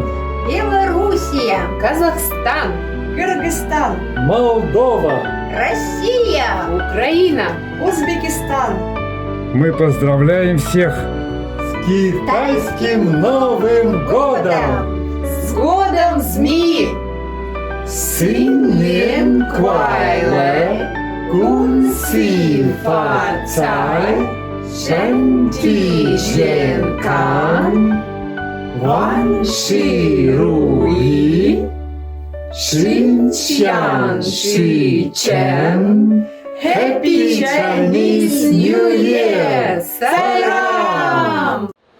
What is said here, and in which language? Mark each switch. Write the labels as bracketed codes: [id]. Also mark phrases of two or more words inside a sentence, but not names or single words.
[ru] Белоруссия, Казахстан, Кыргызстан, Молдова, Россия, Украина, Узбекистан. Мы поздравляем всех с Китайским Новым Годом! С годом змеи! [zh] 新年快乐，恭喜发财，身体健康，万事如意，心想事成。 [en] Happy Chinese New Year! [zh] Salam!